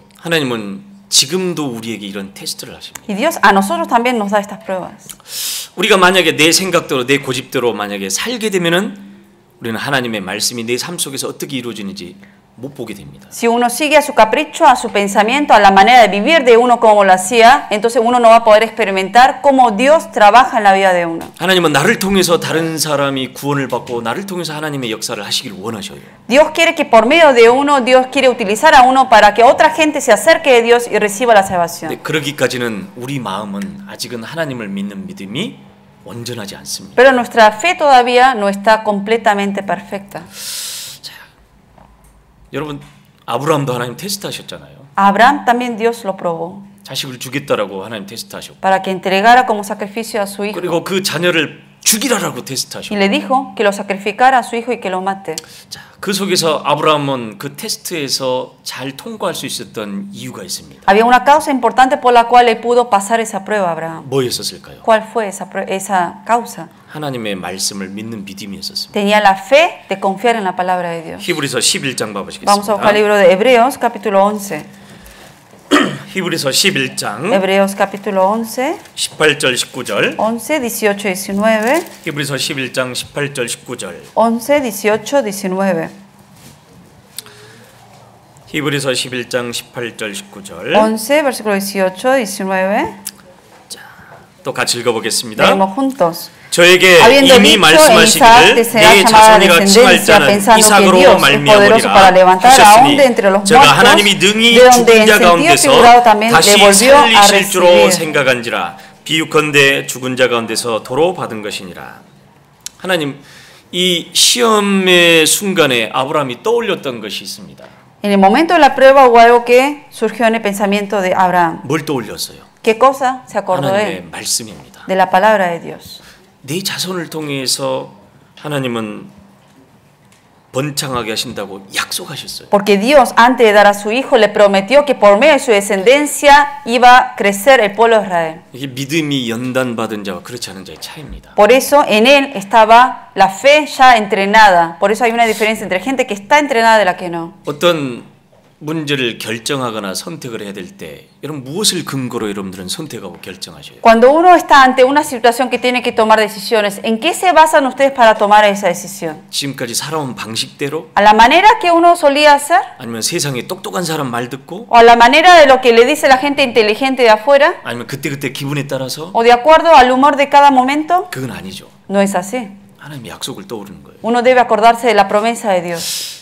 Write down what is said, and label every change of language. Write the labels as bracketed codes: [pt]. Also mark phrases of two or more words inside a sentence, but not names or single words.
[ko] 하나님은 지금도 우리에게 이런 테스트를 하십니다. [es] Y Dios a nosotros también nos da estas pruebas. [ko] 우리가 만약에 내 생각대로 내 고집대로 만약에 살게 되면은 우리는 하나님의 말씀이 내 삶 속에서 어떻게 이루어지는지 못 보게 됩니다. [es] Si uno sigue a su capricho, a su pensamiento, a la manera de vivir de uno como lo hacía, entonces uno no va a poder experimentar cómo Dios trabaja en la vida de uno. [ko] 하나님은 나를 통해서 다른 사람이 구원을 받고 나를 통해서 하나님의 역사를 하시길 원하셔요. [es] Dios quiere que por medio de uno, Dios quiere utilizar a uno para que otra gente se acerque de Dios y reciba la salvación. [ko] 근데 그러기까지는 우리 마음은 아직은 하나님을 믿는 믿음이 온전하지 않습니다. [es] Pero nuestra fe todavía no está completamente perfecta. [ko] 여러분 아브라함도 하나님 테스트하셨잖아요. [es] A Abraham también Dios lo probó [ko] 자식을 주겠다라고 하나님 테스트하셨고 [es] para que entregara como sacrificio a su hijo. [ko] 그리고 그 자녀를 죽이라라고 [es] Y [ko] 테스트하셨고 [es] le dijo que lo sacrificara a su hijo y que lo mate. [ko] 자, 그 속에서 아브라함은 그 테스트에서 잘 통과할 수 있었던 이유가 있습니다. [es] Había una causa importante por la cual él pudo pasar esa prueba, Abraham. [ko] 뭐였었을까요? [es] ¿Cuál fue esa causa? [ko] 하나님의 말씀을 믿는 믿음이었었습니다. [es] Tenía la fe de confiar en la palabra de Dios. [ko] 히브리서 11장 [es] Vamos a buscar el [ko] 봐보시겠습니다. [es] libro de Hebreos, capítulo 11. [ko] 히브리서 11장 [es] Hebreos, capítulo 11, [ko] 18절 19절 [es] 11, 18, 19. [ko] 히브리서 11장 18절 19절 [es] 11, 18, 19. [ko] 히브리서 11장 18절 19절 [es] 11, versículo 18, 19. [ko] 또 같이 읽어보겠습니다. [es] Leemos juntos. [ko] 저에게 [es] Habiendo [ko] 이미 [es] dicho, en Isaac [ko] 말씀하시기를 [es] te será [ko] 내 [es] llamada [ko] 자손이라 칭할 [es] descendencia, [ko] 자는 [es] pensando que [ko] 이삭으로 [es] Dios es poderoso para [ko] 말미암으리라 [es] levantar aún de entre [ko] 하셨으니 [es] los [ko] 제가 [es] muertos, [ko] 하나님이 능히 [es] de donde [ko] 죽은 [es] en [ko] 자 [es] sentido [ko] 가운데서 [es] figurado también [ko] 다시 [es] le volvió a [ko] 살리실 줄로 [es] recibir. [ko] 생각한지라 비유컨대 죽은 자 가운데서 도로 받은 것이니라. 하나님 이 시험의 순간에 아브라함이 떠올렸던 것이 있습니다. [es] En el momento de la prueba hubo algo que surgió en el pensamiento de Abraham. [ko] 뭘 떠올렸어요? [es] ¿Qué cosa se acordó [ko] 하나님의 [es] él? [ko] 말씀입니다. [es] De la palabra de Dios. [ko] 네 자손을 통해서 하나님은 번창하게 하신다고 약속하셨어요. [es] Porque Dios, antes de dar a su hijo, le prometió que por medio de su descendencia iba a crecer el pueblo de Israel. [ko] 이게 믿음이 연단받은 자와 그렇지 않은 자의 차이입니다. [es] Por eso en él estaba la fe ya entrenada. Por eso hay una diferencia entre gente que está entrenada y la que no. [ko] 어떤 문제를 결정하거나 선택을 해야 될 때 여러분 무엇을 근거로 여러분들은 선택하고 결정하셔요? [es] Cuando uno está ante una situación que tiene que tomar decisiones, ¿en qué se basan ustedes para tomar esa decisión? [ko] 지금까지 살아온 방식대로 [es] ¿A la manera que uno solía hacer? [ko] 아니면 세상에 똑똑한 사람 말 듣고 [es] ¿O a la manera de lo que le dice la gente inteligente de afuera? [ko] 아니면 그때그때 기분에 따라서 [es] ¿O de acuerdo al humor de cada momento? [ko] 그건 아니죠. [es] No es así. [ko] 하나님의 약속을 떠오르는 거예요. [es] Uno debe acordarse de la promesa de Dios.